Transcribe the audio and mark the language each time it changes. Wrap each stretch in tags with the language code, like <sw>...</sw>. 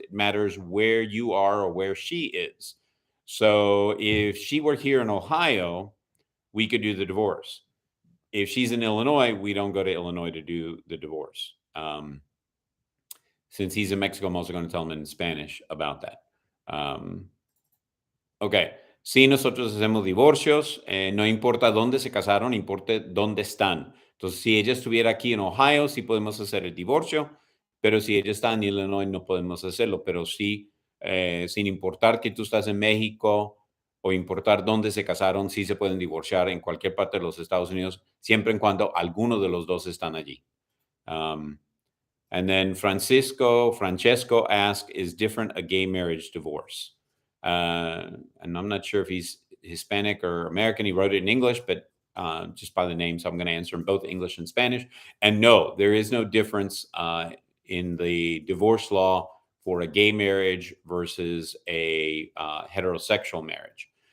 <en>It matters where you are or where she is. So if she were here in Ohio, we could do the divorce. If she's in Illinois, we don't go to Illinois to do the divorce. Since he's in Mexico, I'm also going to tell him in Spanish about that. Okay.</en> <es>Sí, nosotros hacemos divorcios. No importa dónde se casaron, importa dónde están. Entonces, si ella estuviera aquí en Ohio, sí podemos hacer el divorcio, pero si ella está en Illinois, no podemos hacerlo. Pero sí, sin importar que tú estás en México o importar dónde se casaron, sí se pueden divorciar en cualquier parte de los Estados Unidos, siempre y cuando alguno de los dos están allí.</es> <en>And then Francesco asked, is different a gay marriage divorce? And I'm not sure if he's Hispanic or American. He wrote it in English, but just by the name, so I'm going to answer in both English and Spanish. And no, there is no difference in the divorce law for a gay marriage versus a heterosexual marriage.</en>